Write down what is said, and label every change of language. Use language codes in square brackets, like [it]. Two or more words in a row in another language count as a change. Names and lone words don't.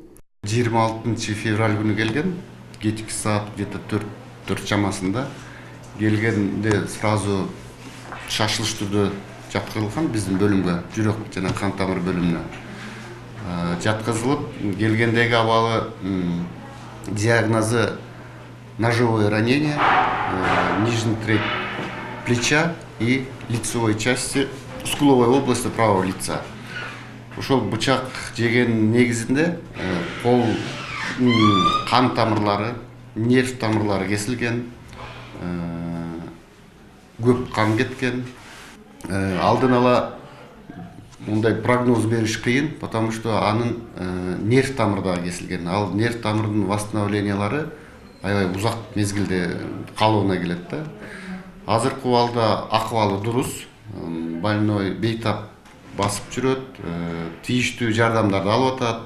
[ky] 26 февраль күнү келген, кечки саат где-то 4 чамасында келгенде сразу шашылыш түрдө жаткызылган биздин бөлүмгө, жүрөк жана кан тамыр бөлүмүнө жаткызылып, келгендеги абалы диагнозы [ru] ножевое ранение, нижний треть плеча и лицевой части, скуловой области правого лица. [ky] Ошол бычак жеген негизинде кол кан тамырлары, нерв тамырлары кесилген, көп кан кеткен. Алдын ала мындай прогноз бериш кыйын, [ru] потому что [ky] анын нерв тамырда кесилген. Ал нерв тамырдын восстановлениялары аябай узак мезгилде калууна келет да. Азыркы убалда акыбалы дурус, больной бейтап басып жүрөт, тийиштүү жардамдарды алып атат.